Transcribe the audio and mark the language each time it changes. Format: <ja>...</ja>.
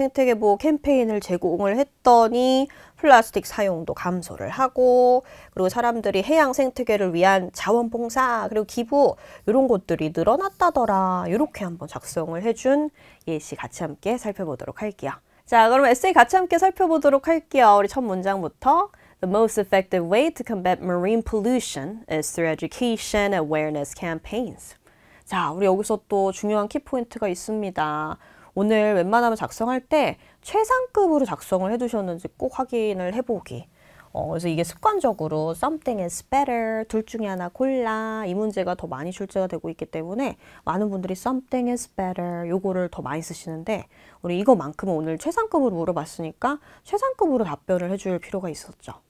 <ko>생태계보호 캠페인을 제공을 했더니 플라스틱 사용도 감소를 하고 그리고 사람들이 해양 생태계를 위한 자원봉사 그리고 기부 이런 것들이 늘어났다더라. 이렇게 한번 작성을 해준 예시 같이 함께 살펴보도록 할게요. 자, 그럼 에세이 같이 함께 살펴보도록 할게요. 우리 첫 문장부터</ko> <en>The most effective way to combat marine pollution is through education awareness campaigns.</en> <ko>자, 우리 여기서 또 중요한 키포인트가 있습니다. 오늘 웬만하면 작성할 때 최상급으로 작성을 해두셨는지 꼭 확인을 해보기. 그래서 이게 습관적으로</ko> <en>something is better,</en> <ko>둘 중에 하나 골라 이 문제가 더 많이 출제가 되고 있기 때문에 많은 분들이 something is better 요거를 더 많이 쓰시는데 우리 이거만큼은 오늘 최상급으로 물어봤으니까 최상급으로 답변을 해줄 필요가 있었죠.</ko>